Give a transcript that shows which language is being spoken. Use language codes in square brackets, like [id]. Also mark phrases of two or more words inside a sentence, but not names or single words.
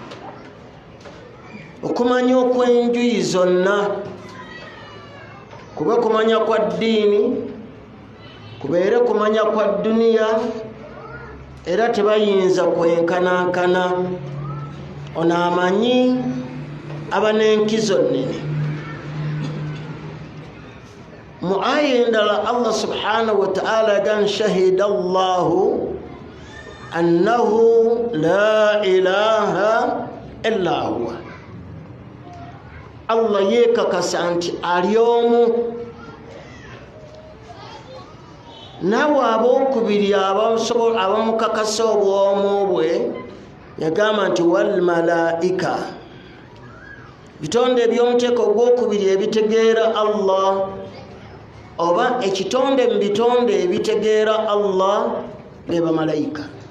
[lg] Okumanya okw'enjuyi zonna, kube kumanya kwa ddiini, kubeere kumanya kwa duniya, era tebayinza kwenkanankana. Ono amanyi aba n'enkizo nnene. Mu aya endala [ar] الله سبحانه وتعالى قد شهد الله أنه لا إله إلا هو. [lg] Allah yekakasa nti ali omu. Nawe abookubiri abamukakasa obwomu bwe yagamba nti [ar] والملائكة, [lg] bitonde eby'omuteeko ogwokubiri ebitegeera Allah, oba ekitonde mu bitonde ebitegeera Allah be bamalayika.